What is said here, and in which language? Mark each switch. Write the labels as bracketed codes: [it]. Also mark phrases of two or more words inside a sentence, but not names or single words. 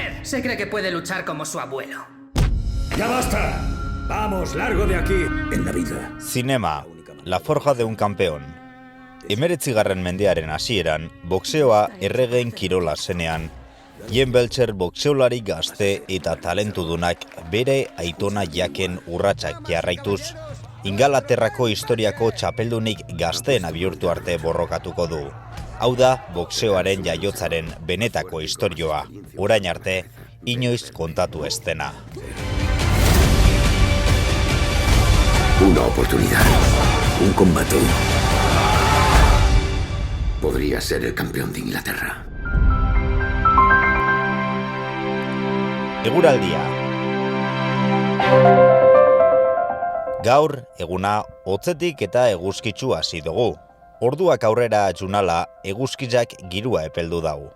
[es] Se cree que puede luchar como su abuelo. ¡Ya basta! Vamos, largo de aquí. En la vida. [eu] Zinema, La forja de un campeón. 19. mendearen hasieran, boxeoa erregeen kirola zenean, Jen Belcher boxeolari gazte eta talentudunak bere aitona jaken urratsak jarraituz, Ingalaterrako historiako txapeldunik gazteena bihurtu arte borrokatuko du. Hau da, boxeoaren jaiotzaren benetako istorioa, orain arte, inoiz kontatu ez dena. [es] Una oportunidad. Un combate. Podría ser el campeón de Inglaterra. [eu] Eguraldia. Gaur, eguna, hotzetik eta eguzkitsu hasi dugu. Orduak aurrera junala, eguzkitzak girua epeldu dau.